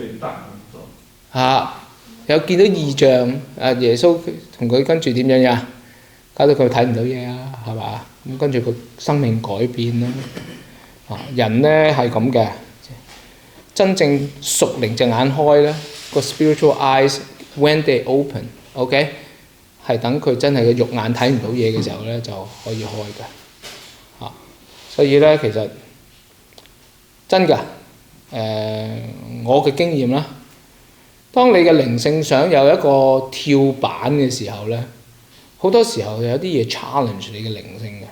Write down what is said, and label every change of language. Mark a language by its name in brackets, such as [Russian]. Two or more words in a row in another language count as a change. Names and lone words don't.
[Cantonese] 有見到異象，耶穌同佢跟住點樣呀？搞到佢睇唔到嘢啊，係嘛？咁跟住佢生命改變啦。人呢係咁嘅，真正屬靈隻眼開咧，個 [English] spiritual eyes when they open， [Cantonese] OK，係等佢真係嘅肉眼睇唔到嘢嘅時候咧就可以開嘅。所以咧其實真㗎，我嘅經驗啦。當你嘅靈性想有一個跳板嘅時候咧，好多時候有啲嘢 challenge 你嘅靈性嘅。